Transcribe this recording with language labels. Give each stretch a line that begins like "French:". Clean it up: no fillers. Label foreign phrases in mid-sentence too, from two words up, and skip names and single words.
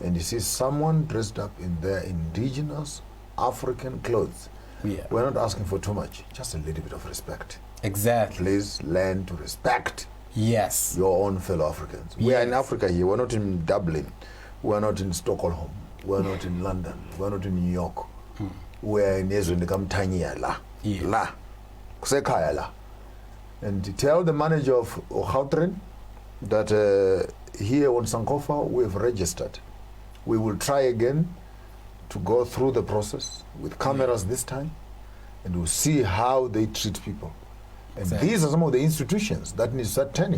English: and you see someone dressed up in their indigenous African clothes, we're not asking for too much, just a little bit of respect. Exactly. Please learn to respect your own fellow Africans. We are in Africa here, we're not in Dublin, we're not in Stockholm, we're not in London, we're not in New York. We're in Tanzania, la, kusekaya la. And to tell the manager of Gauteng that here on Sankofa we have registered. We will try again to go through the process with cameras this time, and we'll see how they treat people. And these are some of the institutions that need to start turning.